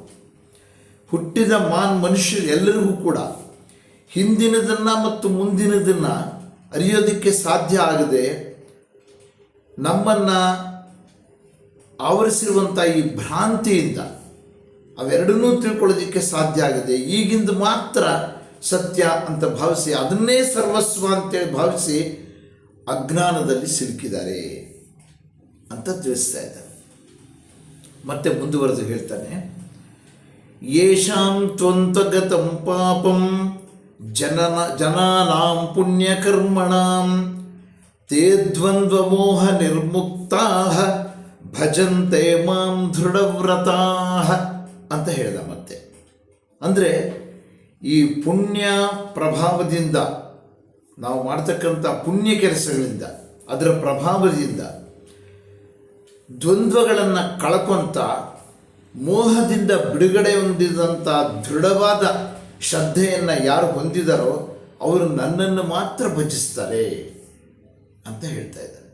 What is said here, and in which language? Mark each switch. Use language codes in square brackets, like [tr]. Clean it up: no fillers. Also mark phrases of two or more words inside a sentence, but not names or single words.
[kn] ಹುಟ್ಟಿದ ಮನುಷ್ಯರು ಎಲ್ಲರಿಗೂ ಕೂಡ ಹಿಂದಿನದನ್ನು ಮತ್ತು ಮುಂದಿನದನ್ನು ಅರಿಯೋದಕ್ಕೆ ಸಾಧ್ಯ ಆಗದೆ ನಮ್ಮನ್ನು ಆವರಿಸಿರುವಂಥ ಈ ಭ್ರಾಂತಿಯಿಂದ ಅವೆರಡನ್ನೂ ತಿಳ್ಕೊಳ್ಳೋದಕ್ಕೆ ಸಾಧ್ಯ ಆಗದೆ ಈಗಿಂದು ಮಾತ್ರ ಸತ್ಯ ಅಂತ ಭಾವಿಸಿ ಅದನ್ನೇ ಸರ್ವಸ್ವ ಅಂತೇಳಿ ಭಾವಿಸಿ ಅಜ್ಞಾನದಲ್ಲಿ ಸಿಲುಕಿದ್ದಾರೆ ಅಂತ ತಿಳಿಸ್ತಾ ಇದ್ದಾರೆ. ಮತ್ತೆ ಮುಂದುವರೆದು ಹೇಳ್ತಾನೆ, [sa] ಯೇಷಾಂ ತ್ವಂತಗತಂ ಪಾಪಂ ಜನಾನಾಂ ಪುಣ್ಯಕರ್ಮಣಾಂ ತೇ ದ್ವಂದ್ವಮೋಹ ನಿರ್ಮುಕ್ತಾಃ ಭಜಂತೆ ಮಾಂ ದೃಢವ್ರತಾಃ [kn] ಅಂತ ಹೇಳಿದ. ಮತ್ತೆ ಅಂದರೆ ಈ ಪುಣ್ಯ ಪ್ರಭಾವದಿಂದ ನಾವು ಮಾಡ್ತಕ್ಕಂಥ ಪುಣ್ಯ ಕೆಲಸಗಳಿಂದ, ಅದರ ಪ್ರಭಾವದಿಂದ ದ್ವಂದ್ವಗಳನ್ನು ಕಳ್ಕೊಂತ ಮೋಹದಿಂದ ಬಿಡುಗಡೆ ಹೊಂದಿದಂಥ ದೃಢವಾದ ಶ್ರದ್ಧೆಯನ್ನು ಯಾರು ಹೊಂದಿದಾರೋ ಅವರು ನನ್ನನ್ನು ಮಾತ್ರ ಭಜಿಸ್ತಾರೆ ಅಂತ ಹೇಳ್ತಾ ಇದ್ದಾರೆ.